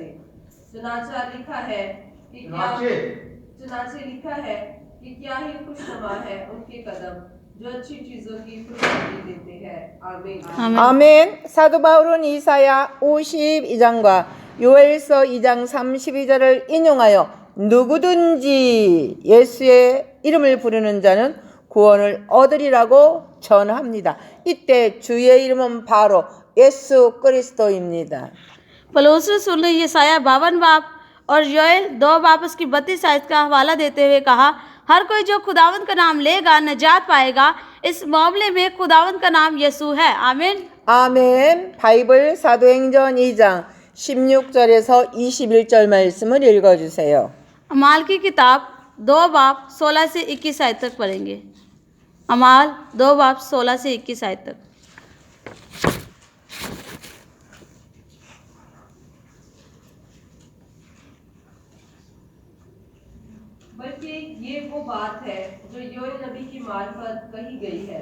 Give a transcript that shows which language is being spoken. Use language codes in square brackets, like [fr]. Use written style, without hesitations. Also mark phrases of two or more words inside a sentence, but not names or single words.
[ur] چنانچہ لکھا ہے کہ کیا ہی خوشنما ہے ان کے قدم جو اچھی چیزوں کی خوشخبری دیتے ہیں. आमीन। [ko] 아멘. 사도 바울은 이사야 52장과 요엘서 2장 32절을 인용하여 누구든지 예수의 이름을 부르는 자는 구원을 얻으리라고 전합니다. 이때 주의 이름은 바로 예수 그리스도입니다. [ur] پولس رسول نے یسعیاہ 52 باب اور یوایل 2 باب اس کی 32 آیت کا حوالہ دیتے ہوئے کہا، ہر کوئی جو خداوند کا نام لے گا نجات پائے گا. اس معاملے میں خداوند کا نام یسوع ہے. आमीन। [ko] 아멘. 바이블 사도행전 2장 16절에서 21절 말씀을 읽어주세요. [ur] اعمال کی کتاب 2 باب 16 سے 21 آیت تک پڑھیں گے. اعمال 2 باب 16 سے 21 آیت تک. بلکہ یہ وہ بات ہے جو یوایل نبی کی معرفت کہی گئی ہے.